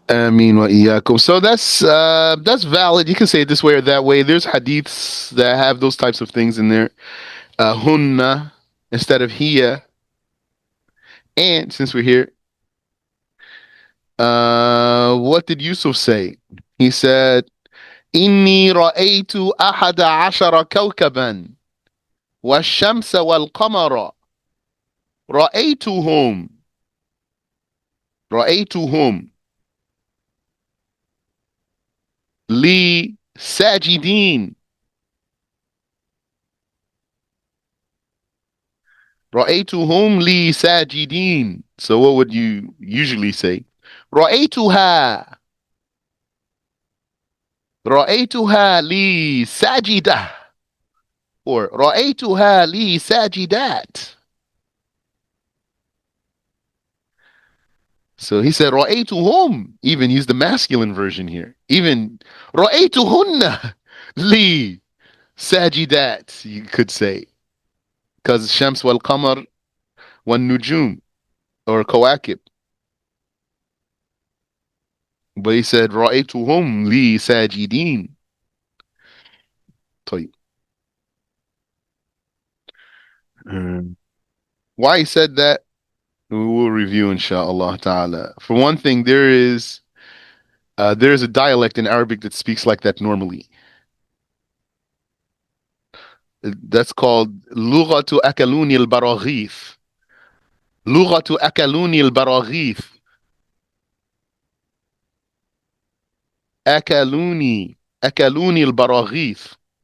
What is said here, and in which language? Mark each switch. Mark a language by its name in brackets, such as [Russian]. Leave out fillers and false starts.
[Arabic] Amin wa iyaakum. [English] So that's valid. You can say it this way or that way. There's hadiths that have those types of things in there. Hunna instead of hiya. And since we're here, what did Yusuf say? He said, [Arabic] إني رأيت أحد عشر كوكبا والشمس والقمر رأيتهم رأيتهم لي ساجدين رأيتهم لي ساجدين. [English] So what would you usually say? [Arabic] رأيتها رأيتها لي ساجدة [English] or [Arabic] رأيتها لي ساجدات. [English] So he said [Arabic] رأيتهم. [English] Even use the masculine version here. Even [Arabic] رأيتهن li sajidat, [English] you could say. Because Shams wal Qamar wal Nujum or Kawakib. But he said [Arabic] رأيتهم li sajidin. طيب. [English] Why he said that, we will review inshallah ta'ala. For one thing, there is a dialect in Arabic that speaks like that normally. That's called [Arabic] لغة أكلون البراغيث. لغة أكلون البراغيث. أكلوني أكلوني البراغيث.